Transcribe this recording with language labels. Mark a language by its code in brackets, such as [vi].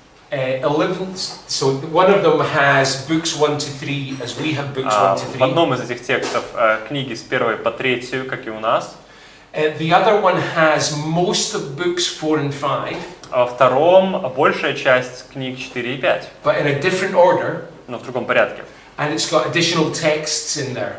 [en] So one of them has books 1 to 3, as we have books 1 to 3. [ru] В одном из этих текстов книги с 1 по 3, как и у нас. [en] The other one has most of books 4 and 5. [ru] А во втором большая часть книг 4 и 5. [en] But in a different order. [ru] Но в другом порядке. [en] And it's got additional texts in there.